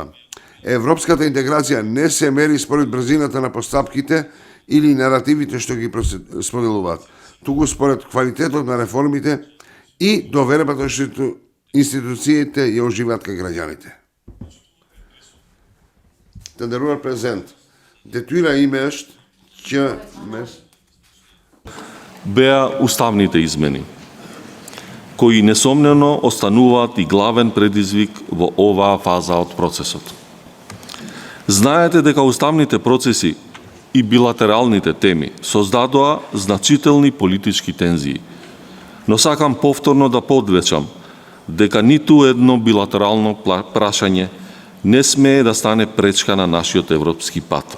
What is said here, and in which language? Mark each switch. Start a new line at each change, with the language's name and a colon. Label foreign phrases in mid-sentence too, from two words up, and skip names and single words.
Macedonian: Европската интеграција не се мери според брзината на постапките или наративите што ги споделуваат, туку според квалитетот на реформите и довербата што институциите ја уживаат кај граѓаните.
Albanian: tenderuar prezent. Detyra ime është që
Macedonian: беа уставните измени, кои несомнено остануваат и главен предизвик во оваа фаза од процесот. Знаете дека уставните процеси и билатералните теми создадоа значителни политички тензии, но сакам повторно да подвечам дека ниту едно билатерално прашање не смее да стане пречка на нашиот европски пат.